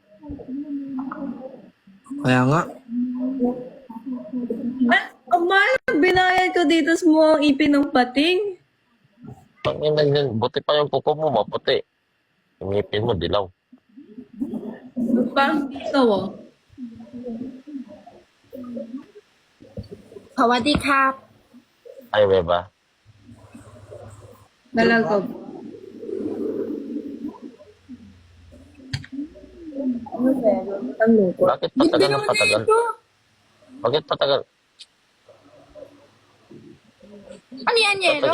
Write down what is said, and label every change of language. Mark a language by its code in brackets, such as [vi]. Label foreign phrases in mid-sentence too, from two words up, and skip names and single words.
[tl] Kaya nga. Ah, ang mahal ang binayad ko dito sa mga ipin ng pating. Panginoon yan. Buti pa yung kuko mo, maputi. Yung ngipin mo, dilaw. Parang ikaw ah. [th] สวัสดีครับ [tl] Ay, beba. Nalagab. Ano ba? Ang lungkot. Bakit patagal ng patagal? Bakit patagal? Ano yan, Yelo?